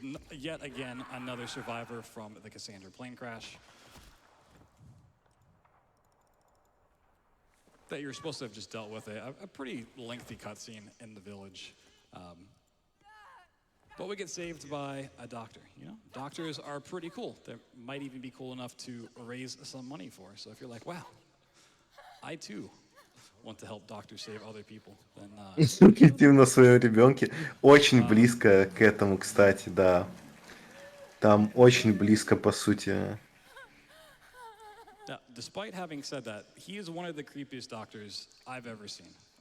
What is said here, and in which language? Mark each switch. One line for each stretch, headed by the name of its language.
English: Yet again, another survivor from the Cassandra plane crash that you're supposed to have just dealt with a pretty lengthy cutscene in the village. But we get saved by a doctor, you know? Doctors are pretty cool. They might even be cool enough to raise some money for. So if you're like, wow, I too want to help doctors save other people, then...
Russian: Инстинктивно на своем ребенке. Очень близко к этому, кстати, да. Там очень близко, по сути.
English: Now, despite having said that, he is one of the creepiest doctors I've ever seen.